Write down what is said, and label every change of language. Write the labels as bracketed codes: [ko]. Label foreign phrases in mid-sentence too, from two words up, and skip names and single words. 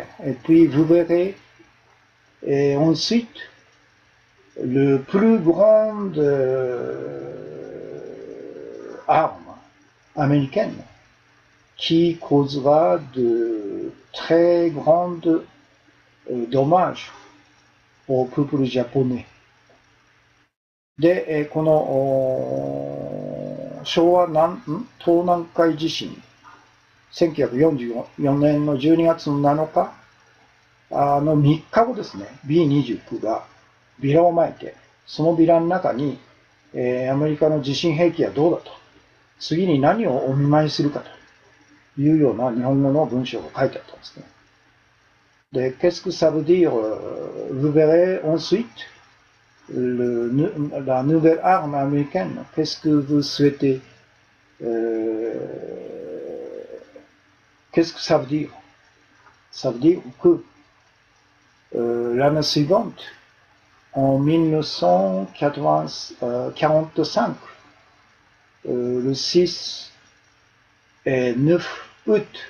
[fr] Et puis vous verrez et ensuite le plus grande arme américaine qui causera de très grands dommages au peuple japonais. [ja] で、この昭和東南海地震、1944年の12月の7日の3日後ですね、B29 がビラを撒いて、そのビラの中に、アメリカの地震兵器はどうだと、次に何をお見舞いするかというような日本語の文章が書いてあったんですね。 [fr] で、qu'est-ce que ça veut dire? Vous verrez ensuite la nouvelle arme américaine. Qu'est-ce que vous souhaitez? Qu'est-ce que ça veut dire? Ça veut dire que l'année suivante, en 1945, le 6 et 9 août